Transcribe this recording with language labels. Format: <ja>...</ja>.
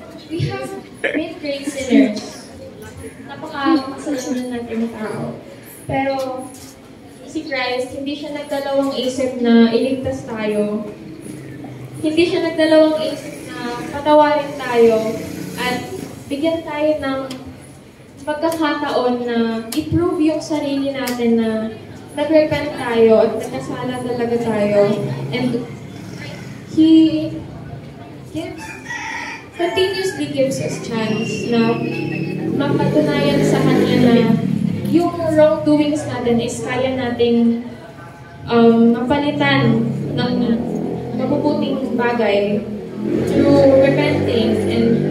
<en>We have been great sinners.</en> <tl>Napakasalanan natin tao. Pero si Christ, hindi siya nagdalawang isip na iligtas tayo. Hindi siya nagdalawang isip na patawarin tayo at bigyan tayo ng pagkakataon na i-prove yung sarili natin na nag-repent tayo at nagkasala talaga tayo.</tl> <en>And He continuously gives us chance</en> <tl>na mapatunayan sa Kanya na yung wrongdoings natin is kaya nating mapalitan ng mabubuting bagay through repenting and</tl>